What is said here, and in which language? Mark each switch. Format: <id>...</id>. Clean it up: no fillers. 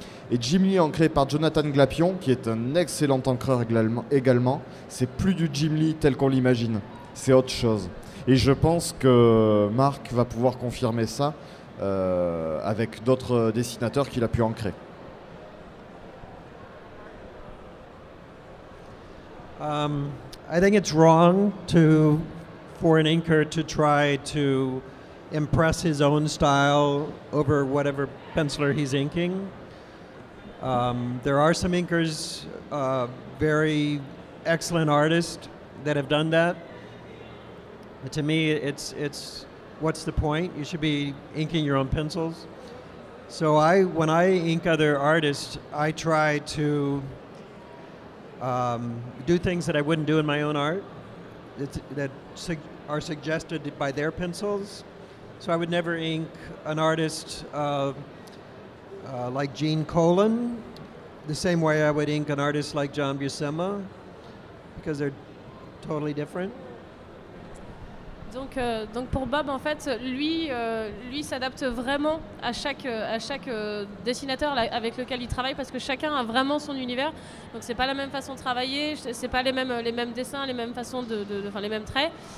<fr>Et Jim Lee ancré par Jonathan Glapion, qui est un excellent encreur également, c'est plus du Jim Lee tel qu'on l'imagine, c'est autre chose. Et je pense que Marc va pouvoir confirmer ça avec d'autres dessinateurs qu'il a pu ancrer.</fr> <en>I think it's wrong for an inker to try to impress his own style over whatever penciler he's inking. There are some inkers, very excellent artists that have done that. But to me, it's what's the point? You should be inking your own pencils. So when I ink other artists, I try to do things that I wouldn't do in my own art that are suggested by their pencils. So I would never ink an artist like Gene Colan the same way I would ink an artist like John Buscema, because they're totally different.</en> <fr>Donc pour Bob, en fait, lui s'adapte vraiment à chaque dessinateur avec lequel il travaille, parce que chacun a vraiment son univers. Donc c'est pas la même façon de travailler, c'est pas les mêmes dessins, les mêmes façons les mêmes traits.</fr>